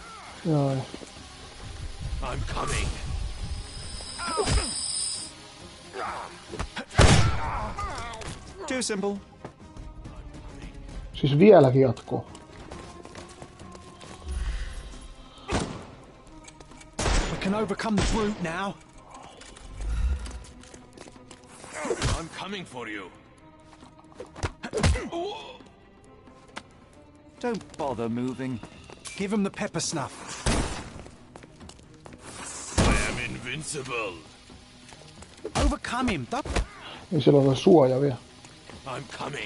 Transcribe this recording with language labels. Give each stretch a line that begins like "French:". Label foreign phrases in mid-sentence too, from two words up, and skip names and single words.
Finnish: Joo.
English: I'm coming. Too simple.
Finnish: Siis vieläkin jatkuu.
English: We can overcome the brute now. I'm coming for you. Don't bother moving. Give him the pepper snuff. I am invincible. Overcome him.
Finnish: Ei siellä ole suoja vielä.
English: I'm coming.